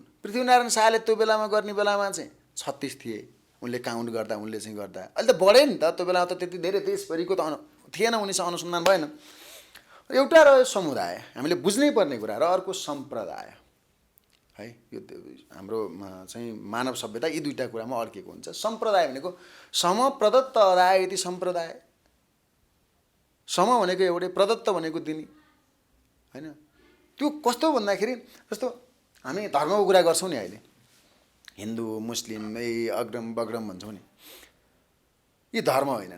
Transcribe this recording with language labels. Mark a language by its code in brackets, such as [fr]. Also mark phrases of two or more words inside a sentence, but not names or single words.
[ne] पृथ्वीनारायण शाहले त्यो बेलामा गर्ने बेलामा चाहिँ 36 थिए, उनले काउन्ट गर्दा, उनले चाहिँ गर्दा। अहिले त बढ्यो नि त, त्यो बेलामा त त्यति धेरै देशभरिको त थिएन, उनीसँग अनुसन्धान भएन। एउटा रह्यो समुदाय, हामीले बुझ्नै पर्ने कुरा, र अर्को सम्प्रदाय है। यो हाम्रो चाहिँ मानव सभ्यता यी दुईटा कुरामा अड्केको हुन्छ। सम्प्रदाय भनेको [sa] सम प्रदत्त अदाय इति सम्प्रदाय। [ne] सम भनेको एउटै, प्रदत्त भनेको दिने होइन। त्यो कस्तो भन्दाखेरि जस्तो हामी धर्मको कुरा गर्छौँ नि अहिले, हिन्दू मुस्लिम अग्रम बग्रम भन्छौँ नि, यी धर्म होइनन्।